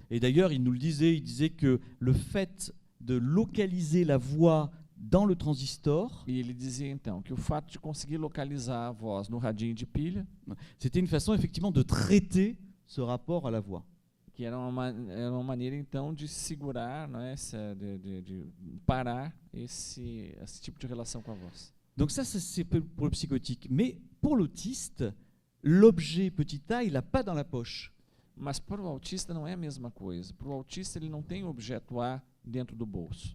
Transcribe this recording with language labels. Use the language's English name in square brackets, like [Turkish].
[French] Et d'ailleurs, il nous le disait, il disait que le fait de localiser la voix dans le transistor, [Portuguese] E ele dizia, então, que o fato de conseguir localizar a voz no radinho de pilha, [French] c'était une façon effectivement de traiter ce rapport à la voix. [Portuguese] que era uma maneira, então, de segurar, né, de parar esse tipo de relação com a voz. [French] Donc ça, c'est pour le psychotique. Mais pour l'autiste, l'objet petit a, il n'a pas dans la poche. [Portuguese] Mas para o autista não é a mesma coisa. Para o autista, ele não tem o objeto A dentro do bolso.